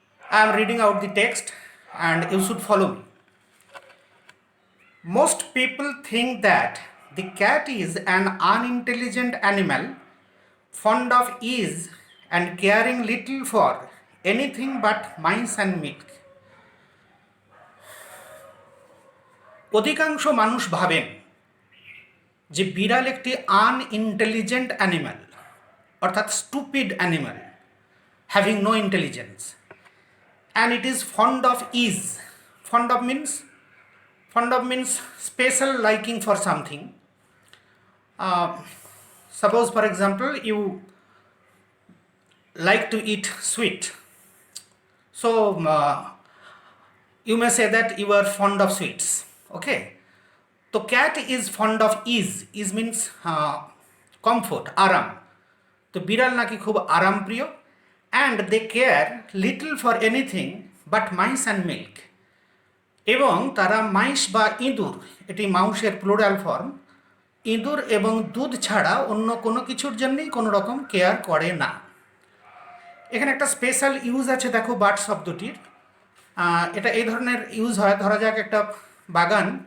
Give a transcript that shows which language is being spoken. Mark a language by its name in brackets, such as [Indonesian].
[English] I am reading out the text and you should follow me. Most people think that the cat is an unintelligent animal, fond of ease and caring little for anything but mice and milk. [Bangla] অধিকাংশ মানুষ ভাবেন যে বিড়াল একটি unintelligent animal, অর্থাৎ stupid animal, [English] Having no intelligence, and it is fond of ease. Fond of means special liking for something. Suppose, for example, you like to eat sweet, so you may say that you are fond of sweets. Okay, so cat is fond of ease. Ease means comfort, aram. [Bangla] তো বিড়াল নাকি খুব আরাম প্রিয়, [English] and they care little for anything but mice and milk. [Bangla] এবং তারা মাইস বা ইঁদুর, এটি মাউসের প্লুরাল ফর্ম, ইঁদুর এবং দুধ ছাড়া অন্য কোনো কিছুর জন্যই কোনো রকম কেয়ার করে না। এখানে একটা স্পেশাল ইউজ আছে, দেখো বাট শব্দটির। এটা এই ধরনের ইউজ হয়, ধরা যাক একটা বাগান